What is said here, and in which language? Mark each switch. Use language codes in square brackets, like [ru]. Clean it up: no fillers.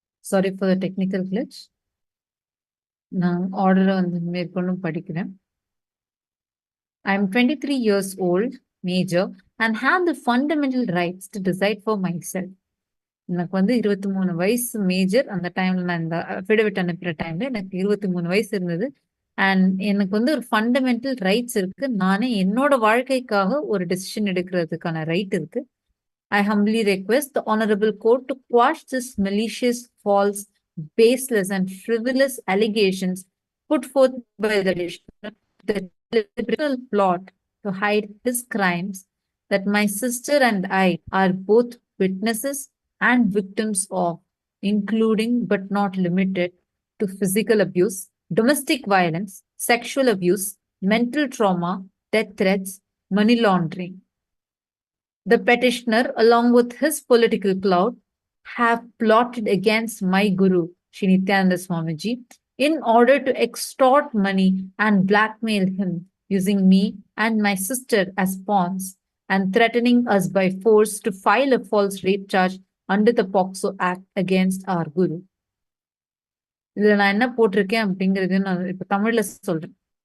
[en] Sorry for the technical glitch. [ta] நான் ஆர்டரை வந்து மேற்கொண்டும் படிக்கிறேன். [en] I am 23 years old, major, and have the fundamental rights to decide for myself. [ta] எனக்கு வந்து 23 வயசு மேஜர். அந்த டைம்ல நான் இந்த அஃபிடவிட் அனுப்புற டைம்ல எனக்கு 23 வயசு இருந்தது. அண்ட் எனக்கு வந்து ஒரு ஃபண்டமெண்டல் ரைட்ஸ் இருக்கு. நானே என்னோட வாழ்க்கைக்காக ஒரு டெசிஷன் எடுக்கிறதுக்கான ரைட் இருக்கு. [en] I humbly request the Honorable Court to quash this malicious, false, baseless, and frivolous allegations put forth by the deliberate plot to hide his crimes that my sister and I are both witnesses and victims of, including but not limited to physical abuse, domestic violence, sexual abuse, mental trauma, death threats, money laundering. The petitioner, along with his political clout, have plotted against my Guru, Sri Nithyananda Swamiji, in order to extort money and blackmail him, using me and my sister as pawns, and threatening us by force to file a false rape charge under the POCSO Act against our Guru. [ta] இதுல நான் என்ன போட்டிருக்கேன் அப்படிங்கறது நான் இப்ப தமிழ்ல சொல்றேன்.